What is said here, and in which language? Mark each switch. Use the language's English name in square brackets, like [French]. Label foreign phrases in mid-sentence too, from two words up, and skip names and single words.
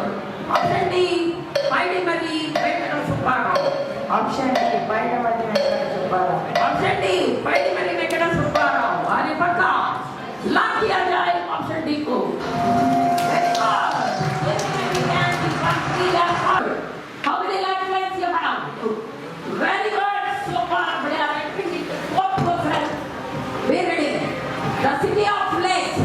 [English] Option D, Vaidimari Venkata Subbarao. Option D, Vaidimari Venkata Subbarao. Option D, Vaidimari Venkata Subbarao. Are you pakka? [Hindi] Lock kiya jaye option D ko. [English] Very good. Very good. How many lakhs you have? Very good. So far, we are entering into 4%. Be ready. The city of lakes.